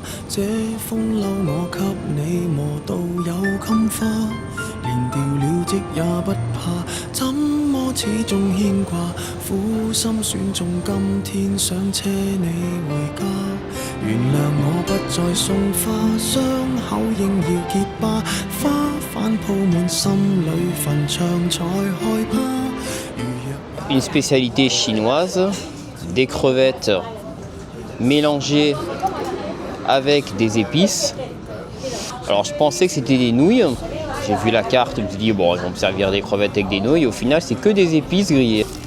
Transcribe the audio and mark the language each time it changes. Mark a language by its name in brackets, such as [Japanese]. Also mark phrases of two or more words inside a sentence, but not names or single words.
[Cantonese] 這風褸我給你磨到有襟花，連掉了職也不怕，怎麼始終牽掛？苦心選中今天想車你回家，原諒我不再送花，傷口應要結疤，花瓣鋪滿心裏墳場才害怕。 [French] Une spécialité chinoise. Des crevettes mélangées avec des épices. Alors je pensais que c'était des nouilles. J'ai vu la carte, je me suis dit bon, ils vont me servir des crevettes avec des nouilles. Au final, c'est que des épices grillées.